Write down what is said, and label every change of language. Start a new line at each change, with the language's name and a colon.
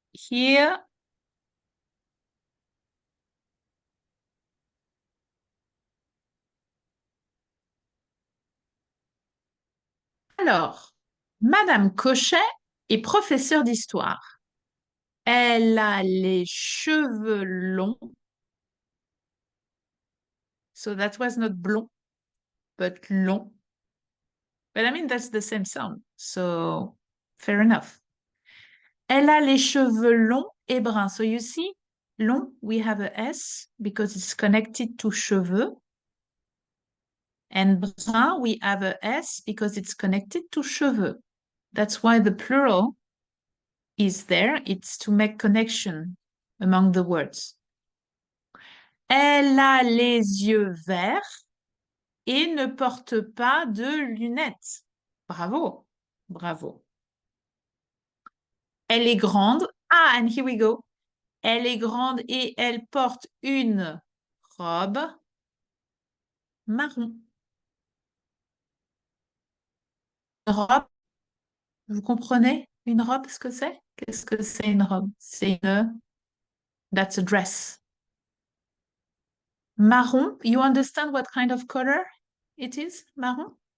French: Here, alors, Madame Cochet est professeure d'histoire. Elle a les cheveux longs.
English: So that was not blond, but long. But I mean, that's the same sound. So fair enough.
French: Elle a les cheveux longs et bruns.
English: So you see, long, we have a S because it's connected to cheveux. And brun, we have a S because it's connected to cheveux. That's why the plural is there. It's to make connection among the words.
French: Elle a les yeux verts et ne porte pas de lunettes. Bravo, bravo. Elle est grande.
English: Ah, and here we go.
French: Elle est grande et elle porte une robe marron. Une robe, vous comprenez? Une robe, ce que c'est? Qu'est-ce que c'est une robe? C'est une...
English: That's a dress. Marron, you understand what kind of color it is, marron?